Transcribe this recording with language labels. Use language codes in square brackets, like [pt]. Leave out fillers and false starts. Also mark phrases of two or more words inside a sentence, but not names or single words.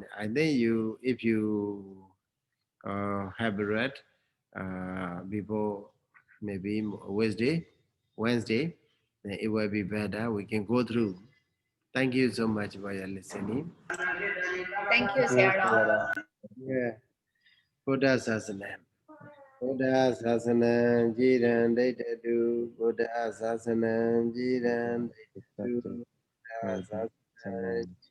[en] I think if you have read before maybe Wednesday, then it will be better. We can go through. Thank you so much for your listening. Thank you, Sayadaw. [pi] Yeah. Buddha Sasana. Buddha Sasana Jiran Daitadu. Buddha Sasana Jiran Daitadu. Buddha Sasana